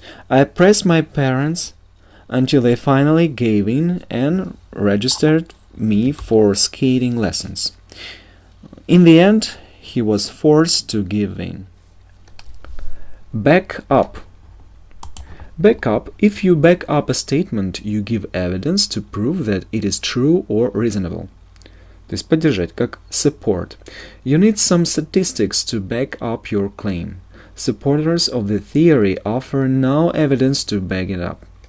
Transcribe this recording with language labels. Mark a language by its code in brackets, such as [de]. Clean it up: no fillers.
[en] I pressed my parents until they finally gave in and registered me for skating lessons. In the end, he was forced to give in. Back up. Back up. If you back up a statement, you give evidence to prove that it is true or reasonable. [ru] То есть поддержать, как support. [en] You need some statistics to back up your claim. Supporters of the theory offer no evidence to back it up.